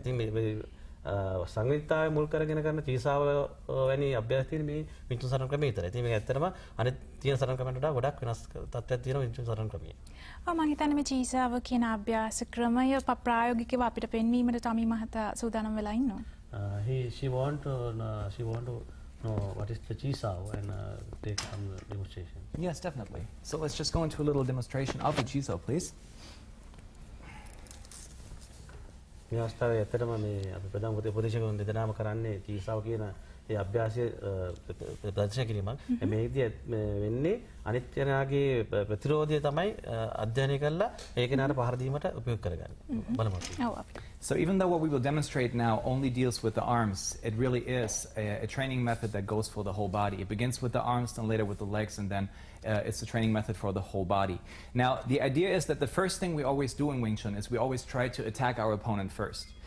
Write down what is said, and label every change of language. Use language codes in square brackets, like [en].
[si] ඉතින් මේ සංවේදතාවය මුල් කරගෙන කරන චීසාව වැනි අභ්‍යාස තියෙන මේ වින්චුන් සටන් ක්‍රමය විතරයි. ඉතින් මේක ඇත්තටම අනිත් තියෙන සටන් ක්‍රමයන්ට වඩා ගොඩක් වෙනස් තත්ත්වයක් තියෙනවා වින්චුන් සටන් ක්‍රමයේ. මම හිතන්නේ මේ චීසාව කියන අභ්‍යාස ක්‍රමය ප්‍රායෝගිකව අපිට පෙන්වීමට ටොමි මහතා සූදානම් වෙලා ඉන්නවා. [en] She want to know what is the Chi Sao and take some demonstration. Yes, definitely. So let's just go into a little demonstration of the Chi Sao, please. [si] මේ අවස්ථාවේ ඇත්තටම මේ අපි ප්‍රධාන උපදේශකවරුන් දෙදෙනාම කරන්නේ Chi Sao කියන ඒ අභ්‍යාසය ප්‍රදර්ශනය කිරීමක්. මේකදී වෙන්නේ අනිත් කෙනාගේ ප්‍රතිරෝධය තමයි අධ්‍යයනය කරලා ඒ කෙනාට පහර දීමට උපයෝග කරගන්නේ. බලමු. [en] So even though what we will demonstrate now only deals with the arms, it really is a training method that goes for the whole body. It begins with the arms, then later with the legs, and then it's a training method for the whole body. Now, the idea is that the first thing we always do in Wing Tsjun is we always try to attack our opponent first.